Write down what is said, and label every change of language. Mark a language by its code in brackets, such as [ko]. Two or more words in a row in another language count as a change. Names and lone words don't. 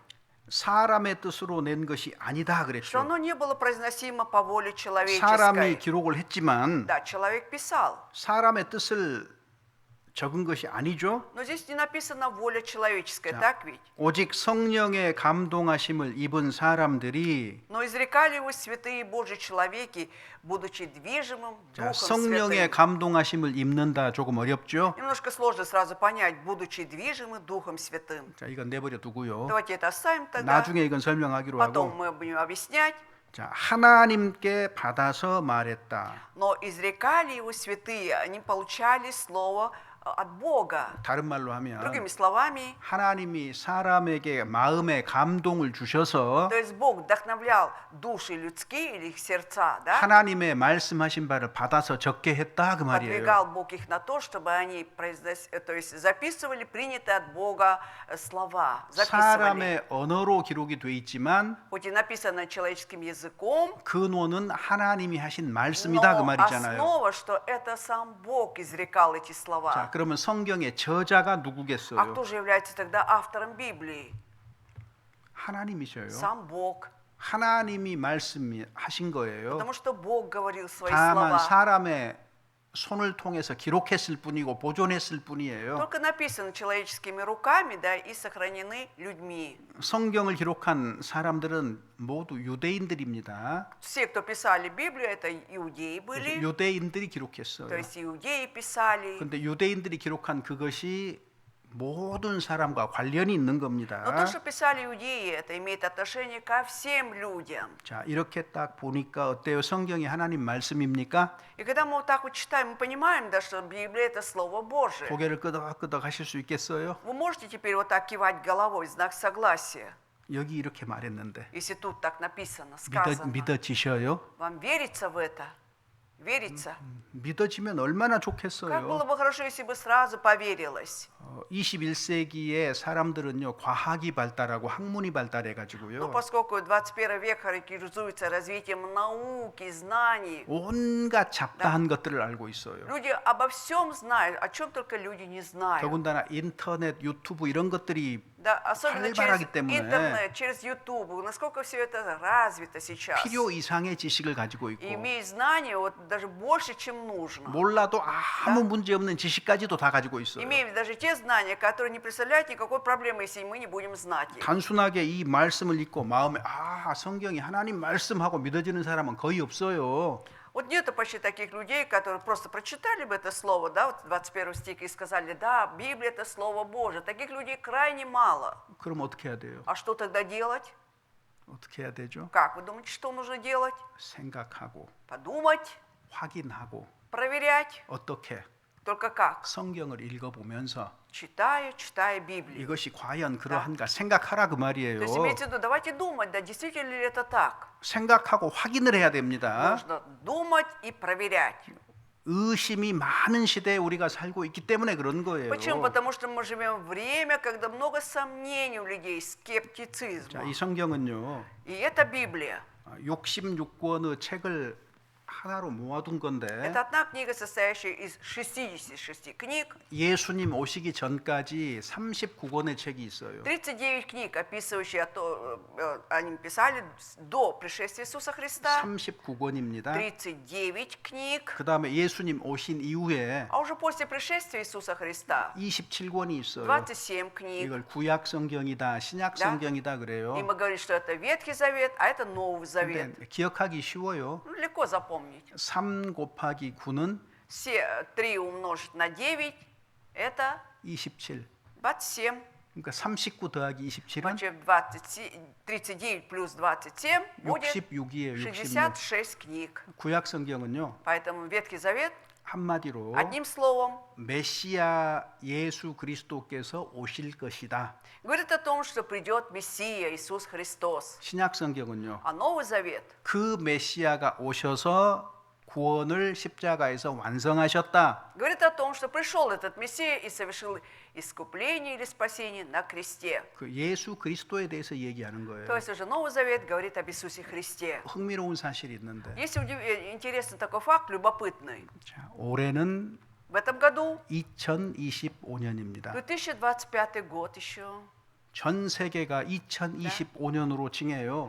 [ko] 사람의 뜻으로 낸 것이 아니다 [ru] Что [ko] 그랬죠. [ru] оно не было произносимо по воле [ko] 사람이 [ru] человеческой. [ko] 기록을 했지만 [ru] Да, человек писал. [ko] 사람의 뜻을 적은 것이 아니죠. [ru] Но здесь не написано воля человеческая, [ko] 자, [ru] так ведь? [ko] 오직 성령의 감동하심을 입은 사람들이 [ru] Но изрекали его святые Божьи человеки, будучи движимым [ko] 자, [ru] Духом [ko] 성령의 [ru] Святым. [ko] 감동하심을 입는다 조금 어렵죠. [ru] Немножко сложно сразу понять, будучи движимы Духом Святым. [ko] 자, 이건 내버려 두고요. [ru] Давайте это оставим тогда. [ko] 나중에 이건 설명하기로 [ru] Потом [ko] 하고 [ru] мы будем объяснять. [ko] 자, 하나님께 받아서 말했다. [ru] Но изрекали его святые, они получали слово от Бога. [ko] 다른 말로 하면 [ru] Другими словами, [ko] 하나님이 사람에게 마음의 감동을 주셔서 [ru] то есть Бог вдохновлял души людские или их сердца, да? [ko] 하나님의 말씀하신 바를 받아서 적게 했다 그 말이에요. [ru] Подвигал Бог их на то, чтобы они то есть записывали принятые от Бога слова, записывали. [ko] 사람의 언어로 기록이 돼 있지만 [ru] Хоть и написано человеческим языком, [ko] 근원은 하나님이 하신 말씀이다 그 [ru] но [ko] 말이잖아요. [ru] основа, что это сам Бог изрекал эти [ko] 자, [ru] слова. [ko] 그러면 성경의 저자가 [ru] А [ko] 누구겠어요? [ru] кто же является тогда автором Библии? [ko] 하나님이셔요. [ru] Сам Бог. [ko] 하나님이 말씀하신 거예요. [ru] Потому что Бог говорил свои [ko] 다만 [ru] слова. [ko] 사람의 손을 통해서 기록했을 뿐이고 보존했을 뿐이에요. [ru] Только написаны человеческими руками, да, и сохранены людьми. [ko] 성경을 기록한 사람들은 모두 유대인들입니다. [ru] Все, кто писали Библию, это иудеи [ko] 그래서 [ru] были, [ko] 유대인들이 [ru] то [ko] 기록했어요. [ru] есть иудеи писали. [ko] 그런데 유대인들이 기록한 그것이 모든 사람과 관련이 있는 [ru] Но то, [ko] 겁니다. [ru] что писали иудеи, это имеет отношение ко всем людям. [ko] 자, 이렇게 딱 보니까 어때요? 성경이 하나님 말씀입니까? [ru] И когда мы вот так вот читаем, мы понимаем, да, что Библия – это Слово Божие. [ko] 고개를 끄덕끄덕 하실 수 있겠어요? [ru] Вы можете теперь вот так кивать головой, знак согласия, [ko] 여기 이렇게 말했는데 [ru] если тут так написано, сказано. [ko] 믿어지셔요? [ru] Вам верится в это? Верится? [ko] 믿어지면 얼마나 [ru] Как [ko] 좋겠어요. [ru] было бы хорошо, если бы сразу поверилось. [ko] 21세기의 사람들은요, 과학이 발달하고 학문이 [ru] Но [ko] 발달해가지고요, [ru] поскольку 21 век характеризуется развитием науки, знаний, [ko] 온갖 잡다한 것들을 알고 있어요. [ru] люди обо всем знают, о чем только люди не знают. [ko] 더군다나 인터넷, 유튜브 이런 것들이 [ru] Да, особенно через [ko] 활발하기 때문에 [ru] интернет, через YouTube, насколько все это развито сейчас. [ko] 필요 이상의 지식을 가지고 있고 [ru] И имеет знания вот даже больше, чем нужно. [ko] 몰라도 아무 문제 없는 지식까지도 다 가지고 있어요. [ru] Имеем даже те знания, которые не представляют никакой проблемы, если мы не будем знать их. [ko] 단순하게 이 말씀을 읽고 마음에 성경이 하나님 말씀하고 믿어지는 사람은 거의 없어요. [ru] Вот нету почти таких людей, которые просто прочитали бы это слово, да, вот 21 стих, и сказали, да, Библия – это Слово Божие. Таких людей крайне мало. [ko] 그럼 어떻게 해야 돼요? [ru] А что тогда делать? [ko] 어떻게 해야 되죠? [ru] Как вы думаете, что нужно делать? [ko] 생각하고 [ru] Подумать, [ko] 확인하고 [ru] проверять. [ko] 어떻게 [ru] Только как? [ko] 성경을 읽어보면서 [ru] Читая Библию. [ko] 이것이 과연 그러한가 생각하라 그 말이에요. [ru] То есть имеется в виду, давайте думать, да, действительно ли это так? [ko] 생각하고 확인을 해야 됩니다. [ru] Нужно думать и проверять. [ko] 의심이 많은 시대에 우리가 살고 있기 때문에 그런 거예요. [ru] Почему? Потому что мы живем в время, когда много сомнений у людей, [ko] 자, [ru] скептицизма. [ko] 이 성경은요, [ru] И это Библия. [ko] 66권의 책을 하나로 모아둔 건데 [ru] Это одна книга, состоящая из 66 книг. [ko] 예수님 오시기 전까지 39권의 책이 있어요. [ru] 39 книг, описывающие они писали до пришествия Иисуса Христа. [ko] 39권입니다. [ru] 39 книг. [ko] 그 다음에 예수님 오신 이후에 [ru] А уже после пришествия Иисуса Христа [ko] 27권이 있어요. [ru] 27 книг. [ko] 이걸 구약 성경이다, 신약 성경이다 그래요. [ru] И мы говорим, что это Ветхий Завет, а это Новый Завет. [ko] 근데 기억하기 쉬워요. [ru] Ну, легко запомнить. [ko] 3 곱하기 9는 [ru] Все 3 умножить на 9 – это [ko] 27. [ru] 27. [ko] 그러니까 39 더하기 27은 [ru] Значит, 39 плюс 27 будет [ko] 66이에요. 66. [ru] 66 книг. [ko] 구약 성경은요. [ru] Поэтому Ветхий Завет, [ko] 한마디로 [ru] одним словом, [ko] 메시아 예수 그리스도께서 오실 것이다. [ru] говорит о том, что придет Мессия, Иисус Христос. [ko] 신약 성경은요. [ru] А Новый Завет [ko] 그 메시아가 오셔서 구원을 십자가에서 완성하셨다. [ru] говорит о том, что пришел этот Мессия и совершил искупление или спасение на кресте. [ko] 그 예수 그리스도에 대해서 얘기하는 거예요. [ru] То есть уже Новый Завет говорит об Иисусе Христе. [ko] 흥미로운 사실이 있는데 [ru] Есть интересный такой факт, любопытный. [ko] 자, 올해는 [ru] В этом году [ko] 2025년입니다. [ru] 2025 год еще. [ko] 전 세계가 2025년으로 칭해요.